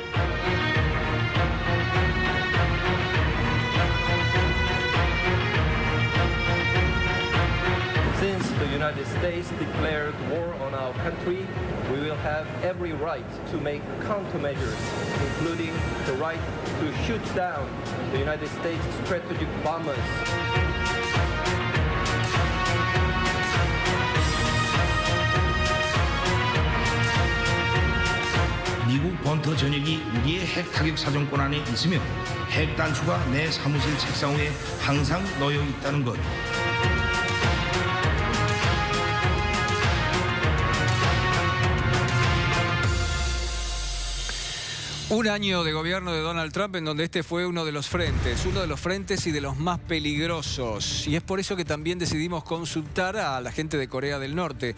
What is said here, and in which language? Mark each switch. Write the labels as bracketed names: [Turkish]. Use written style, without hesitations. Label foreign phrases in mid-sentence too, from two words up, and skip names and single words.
[English] Since the United States declared war on our country, we will have every right to make countermeasures, including the right to shoot down the United States strategic bombers. [Korean] 미국 번터 전역이 우리의 핵 타격 사정권 안에 있으며 핵 단추가 내 사무실 책상 위에 항상 놓여 있다는 것. [Spanish] Un año de gobierno de Donald Trump en donde este fue uno de los frentes y de los más peligrosos. Y es por eso que también decidimos consultar a la gente de Corea del Norte.